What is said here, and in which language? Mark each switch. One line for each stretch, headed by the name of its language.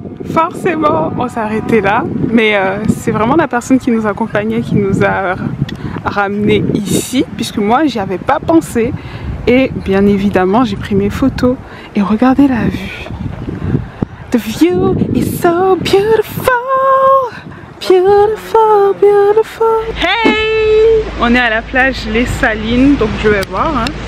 French: Forcément on s'est arrêté là, mais c'est vraiment la personne qui nous accompagnait qui nous a ramené ici, puisque moi j'y avais pas pensé. Et bien évidemment j'ai pris mes photos et regardez la vue.
English: The view is so beautiful, beautiful, beautiful.
French: Hey, on est à la plage Les Salines, donc je vais voir hein.